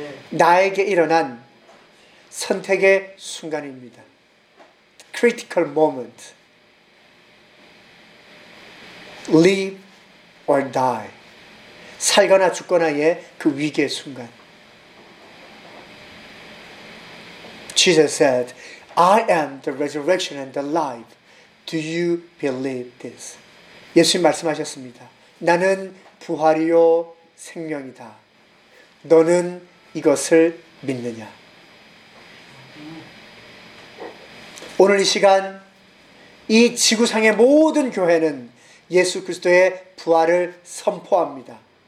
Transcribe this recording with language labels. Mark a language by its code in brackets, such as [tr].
[ko] 나에게 일어난 선택의 순간입니다. [en] Critical moment. Live or die. [ko] 살거나 죽거나의 그 위기의 순간. [en] Jesus said, I am the resurrection and the life. Do you believe this? [ko] 예수님 말씀하셨습니다. 나는 부활이요 생명이다. 너는 이것을 믿느냐? 오늘 이 시간 이 지구상의 모든 교회는 예수 그리스도의 부활을 선포합니다.